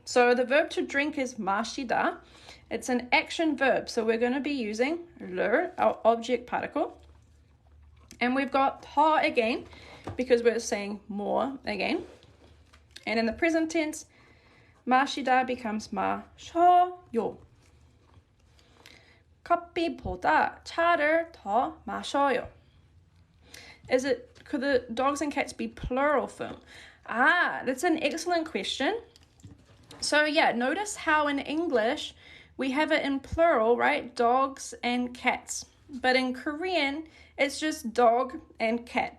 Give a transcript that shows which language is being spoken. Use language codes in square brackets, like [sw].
[en] So the verb to drink is 마시다. It's an action verb, so we're going to be using 를, our object particle. And we've got 더 again, because we're saying more again. And in the present tense, 마시다 becomes 마셔요. [ko] 커피보다 차를 더 마셔요. [en] Could the dogs and cats be plural form? That's an excellent question. So yeah, notice how in English we have it in plural, right? Dogs and cats. But in Korean, it's just dog and cat.